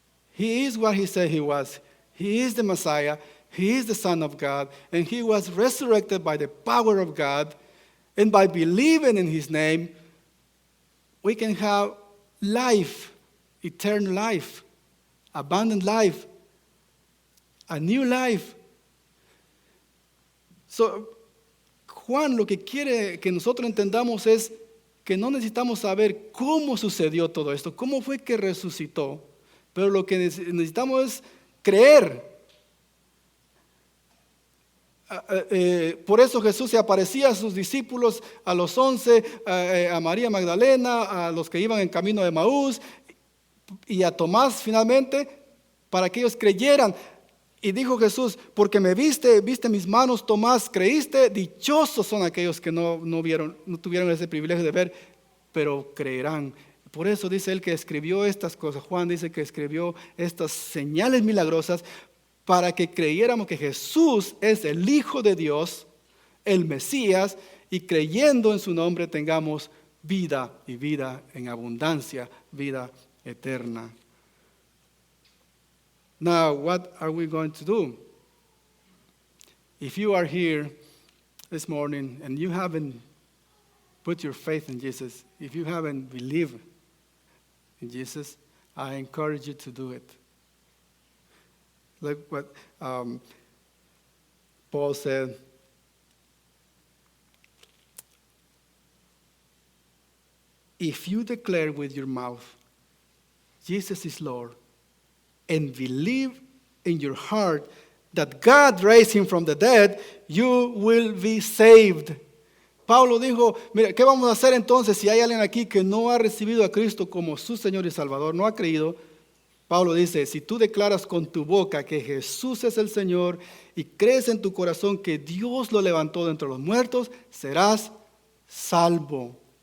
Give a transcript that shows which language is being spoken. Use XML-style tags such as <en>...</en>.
<en>He is what he said he was. He is the Messiah. He is the Son of God. And he was resurrected by the power of God. And by believing in his name, we can have life, eternal life, abundant life, a new life.</en> <es>So, Juan lo que quiere que nosotros entendamos es que no necesitamos saber cómo sucedió todo esto, cómo fue que resucitó, pero lo que necesitamos es creer. Por eso Jesús se aparecía a sus discípulos, a los 11, a María Magdalena, a los que iban en camino de Emaús, y a Tomás finalmente, para que ellos creyeran. Y dijo Jesús, porque me viste mis manos, Tomás, creíste, dichosos son aquellos que no tuvieron ese privilegio de ver, pero creerán. Por eso dice él que escribió estas cosas. Juan dice que escribió estas señales milagrosas para que creyéramos que Jesús es el Hijo de Dios, el Mesías, y creyendo en su nombre tengamos vida y vida en abundancia, vida eterna.</es> <en>Now, what are we going to do? If you are here this morning and you haven't put your faith in Jesus, if you haven't believed in Jesus, I encourage you to do it. Look what Paul said. If you declare with your mouth, Jesus is Lord, and believe in your heart that God raised him from the dead, you will be saved.</en> <es>Pablo dijo, mira, ¿qué vamos a hacer entonces si hay alguien aquí que no ha recibido a Cristo como su Señor y Salvador, no ha creído? Pablo dice, si tú declaras con tu boca que Jesús es el Señor y crees en tu corazón que Dios lo levantó de entre los muertos, serás salvo.</es>